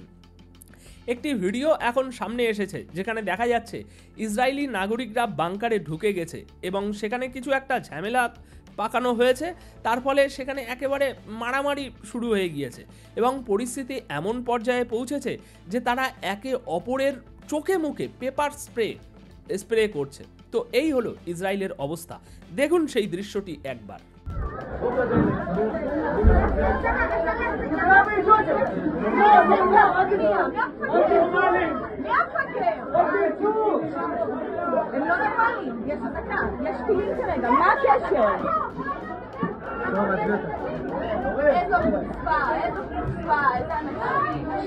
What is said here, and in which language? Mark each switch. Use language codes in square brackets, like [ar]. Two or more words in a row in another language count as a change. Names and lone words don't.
[bn] একটি ভিডিও এখন সামনে এসেছে যেখানে দেখা যাচ্ছে ইসরায়েলি নাগরিকরা বাংকারে ঢুকে গেছে এবং সেখানে কিছু একটা ঝামেলা পাকানো হয়েছে। তার ফলে সেখানে একেবারে মারামারি শুরু হয়ে গিয়েছে এবং পরিস্থিতি এমন পর্যায়ে পৌঁছেছে যে তারা একে অপরের চোখে মুখে [en] pepper spray [bn] করছে। তো এই হলো ইসরায়েলের অবস্থা। দেখুন সেই দৃশ্যটি একবার। [he] הם לא נורמלים, יש אזעקה, יש טילים כרגע, מה הקשר? איזו חוצפה, איזה אנשים.